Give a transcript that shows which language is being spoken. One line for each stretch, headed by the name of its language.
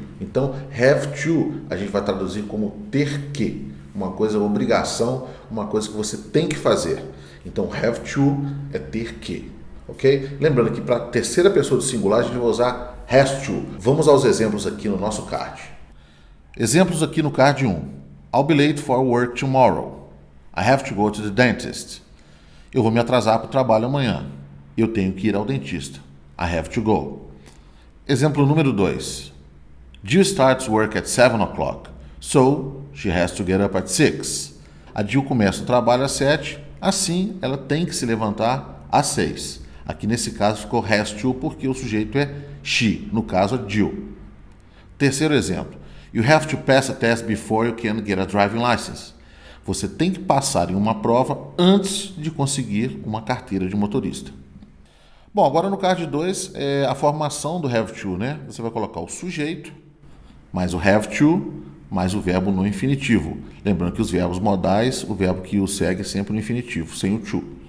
Portuguese: Então, have to a gente vai traduzir como ter que, uma coisa, obrigação, uma coisa que você tem que fazer. Então, have to é ter que, ok? Lembrando que para a terceira pessoa do singular a gente vai usar has to. Vamos aos exemplos aqui no nosso card. Exemplos aqui no card 1.
English: I'll be late for work tomorrow. I have to go to the dentist.
Portuguese: Eu vou me atrasar para o trabalho amanhã. Eu tenho que ir ao dentista.
English: I have to go.
Portuguese: Exemplo número 2.
English: Jill starts work at 7 o'clock, so she has to get up at 6.
Portuguese: A Jill começa o trabalho às 7, assim ela tem que se levantar às 6. Aqui nesse caso ficou has to porque o sujeito é she, no caso a Jill. Terceiro exemplo.
English: You have to pass a test before you can get a driving license.
Portuguese: Você tem que passar em uma prova antes de conseguir uma carteira de motorista. Bom, agora no card 2 é a formação do have to, né? Você vai colocar o sujeito, mais o have to, mais o verbo no infinitivo. Lembrando que os verbos modais, o verbo que o segue é sempre no infinitivo, sem o to.